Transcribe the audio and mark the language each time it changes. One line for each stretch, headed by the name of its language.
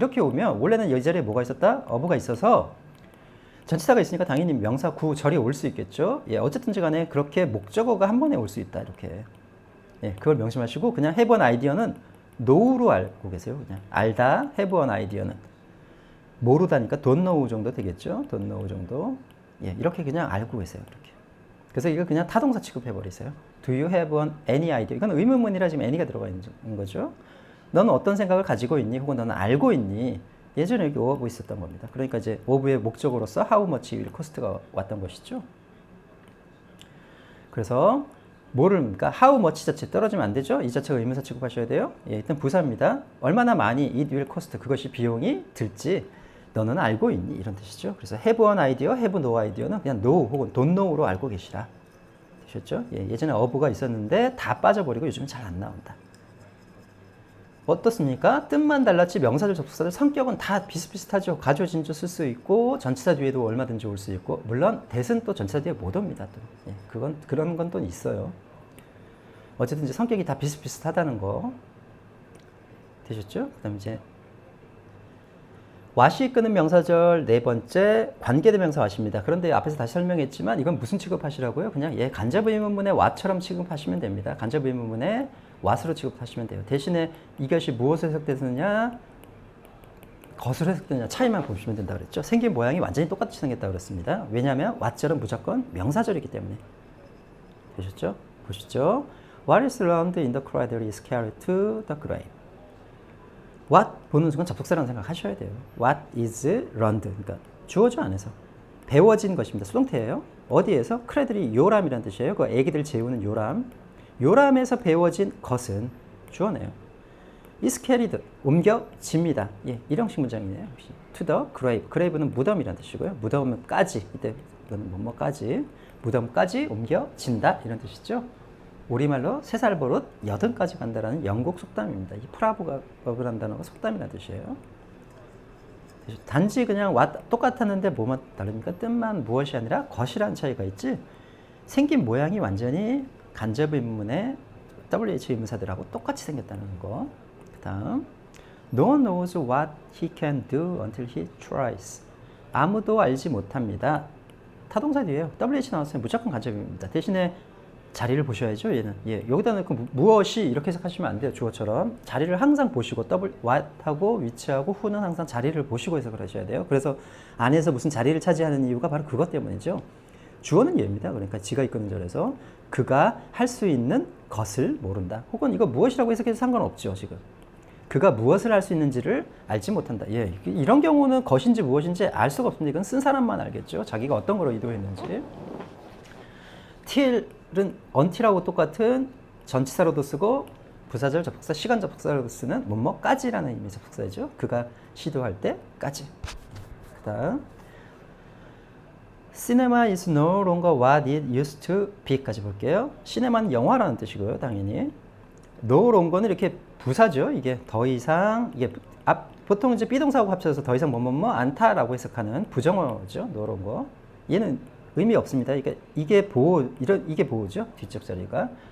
Korean: 이렇게 오면 원래는 이 자리에 뭐가 있었다? of가 있어서 전치사가 있으니까 당연히 명사 구 절이 올 수 있겠죠. 예, 어쨌든지 간에 그렇게 목적어가 한 번에 올 수 있다. 이렇게. 예, 그걸 명심하시고 그냥 have an idea는 know로 알고 계세요. 그냥 알다. have an idea는 모르다니까 don't know 정도 되겠죠. don't know 정도. 예, 이렇게 그냥 알고 계세요. 이렇게. 그래서 이거 그냥 타동사 취급해 버리세요.
English: Do you have any idea?
Korean: 이건 의문문이라 지금 any가 들어가 있는 거죠. 너는 어떤 생각을 가지고 있니? 혹은 너는 알고 있니? 예전에 여기 오하고 있었던 겁니다. 그러니까 이제 오브의 목적으로서
English: how much will cost
Korean: 가 왔던 것이죠. 그래서 뭐를입니까? how much 자체 떨어지면 안 되죠? 이 자체가 의문사 취급하셔야 돼요. 예, 일단 부사입니다. 얼마나 많이
English: it will cost
Korean: 그것이 비용이 들지 너는 알고 있니? 이런 뜻이죠. 그래서 have an idea, have no idea는 그냥 know 혹은 don't know로 알고 계시라. 되셨죠? 예, 예전에 of가 있었는데 다 빠져버리고 요즘은 잘 안 나온다. 어떻습니까? 뜻만 달랐지 명사절 접속사들 성격은 다 비슷비슷하죠. 가조 진주 쓸 수 있고 전치사 뒤에도 얼마든지 올 수 있고 물론 that은 또 전치사 뒤에 못 옵니다. 또. 예, 그런 건 또 있어요. 어쨌든 이제 성격이 다 비슷비슷하다는 거 되셨죠? 그다음 이제 what이 이끄는 명사절 네 번째 관계대명사 what입니다. 그런데 앞에서 다시 설명했지만 이건 무슨 취급하시라고요? 그냥 간접 의문문의 what처럼 취급하시면 됩니다. 간접 의문문의 what으로 취급하시면 돼요. 대신에 이것이 무엇으로 해석되느냐 것으로 해석되느냐 차이만 보시면 된다 그랬죠. 생긴 모양이 완전히 똑같이 생겼다 그랬습니다. 왜냐하면 what절은 무조건 명사절이기 때문에. 되셨죠? 보시죠.
English: What is learned in the cradle is carried to the grave.
Korean: What 보는 순간 접속사라는 생각 하셔야 돼요.
English: What is learned.
Korean: 그러니까 주어죠 안에서. 배워진 것입니다. 수동태예요. 어디에서? 크레들이 요람이라는 뜻이에요. 그 애기들 재우는 요람. 요람에서 배워진 것은 주어네요. is carried, 옮겨집니다. 예, 일형식 문장이네요. to the grave. grave는 무덤이라는 뜻이고요. 무덤까지, 이때 뭐뭐까지, 무덤까지 옮겨진다 이런 뜻이죠. 우리말로 3살 버릇 80까지 간다라는 영국 속담입니다. 이 프라브라는 단어가 속담이라는 뜻이에요. 단지 그냥 똑같았는데 뭐만 다릅니까? 뜻만 무엇이 아니라 것이라는 차이가 있지. 생긴 모양이 완전히 간접 의문의 WH 의문사들하고 똑같이 생겼다는 거. 그 다음
English: No one knows what he can do until he tries.
Korean: 아무도 알지 못합니다. 타동사 뒤에요. WH 나왔으면 무조건 간접입니다. 대신에 자리를 보셔야죠. 얘는 여기다 넣고 무엇이 이렇게 해석하시면 안 돼요. 주어처럼 자리를 항상 보시고 what하고 위치하고 who는 항상 자리를 보시고 해석을 하셔야 돼요. 그래서 안에서 무슨 자리를 차지하는 이유가 바로 그것 때문이죠. 주어는 얘입니다. 그러니까 지가 이끄는 절에서 그가 할 수 있는 것을 모른다. 혹은 이거 무엇이라고 해석해도 상관없죠. 지금 그가 무엇을 할 수 있는지를 알지 못한다. 이런 경우는 것인지 무엇인지 알 수가 없습니다. 이건 쓴 사람만 알겠죠. 자기가 어떤 거로 이도했는지. till은 until하고 똑같은 전치사로도 쓰고 부사절 접속사, 시간 접속사로도 쓰는 뭐뭐까지라는 의미의 접속사이죠. 그가 시도할 때까지. 그 다음
English: Cinema is no longer what it used to be
Korean: 까지 볼게요. 시네마는 영화라는 뜻이고요. 당연히 no longer는 이렇게 부사죠. 이게 더 이상 이게 보통 이제 비동사하고 합쳐서 더 이상 뭐뭐뭐 않다라고 해석하는 부정어죠. no longer. 얘는 의미 없습니다. 이게 보호죠. 뒤쪽 자리가.